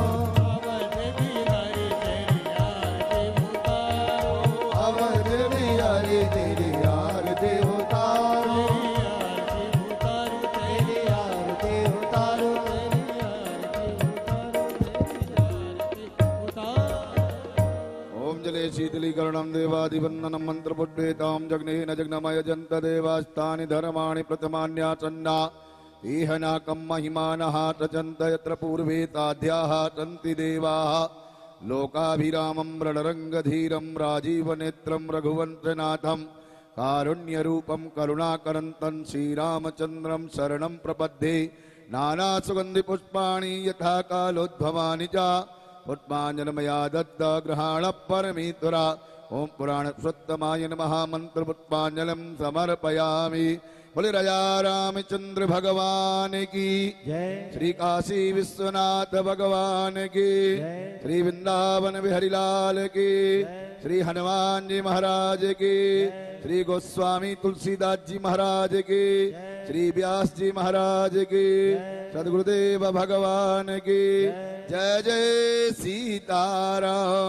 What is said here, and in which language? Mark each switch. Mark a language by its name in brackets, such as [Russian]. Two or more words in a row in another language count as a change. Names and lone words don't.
[Hindi] अवध बिहारी तेरी आरती उतारो। अवध बिहारी तेरी आरती उतारो। तेरी आरती उतारो। तेरी आरती उतारो। [Sanskrit] ओम जले शीतलीकरणं देवादिवन्दनं मन्त्रपुड्डेतां जग्नेन जग्नमय जन्त देवास्तानि धर्माणि प्रथमान्यासन्ना। इह नाकं महिमानः तचन्त यत्र पूर्वे ताध्याः सन्ति देवाः। लोकाभिरामं रणरङ्गधीरं राजीवनेत्रं रघुवंशनाथं। कारुण्यरूपं करुणाकरन्तं श्रीरामचन्द्रं शरणं प्रपद्ये। नानासुगन्धिपुष्पाणि यथा कालोद्भवानि च। पुष्पाञ्जलिमया दत्त गृहाण परमेश्वरा। ओम पुराणपुरुषोत्तमाय नमः। मंत्रपुष्पाञ्जलिं समर्पयामि। [Hindi] बोले राजा रामचंद्र भगवान की जय। श्री काशी विश्वनाथ भगवान की श्री वृंदावन बिहारी लाल की श्री हनुमान जी महाराज की श्री गोस्वामी तुलसीदास जी महाराज की श्री व्यास जी महाराज की सदगुरुदेव भगवान की जय जय सीताराम।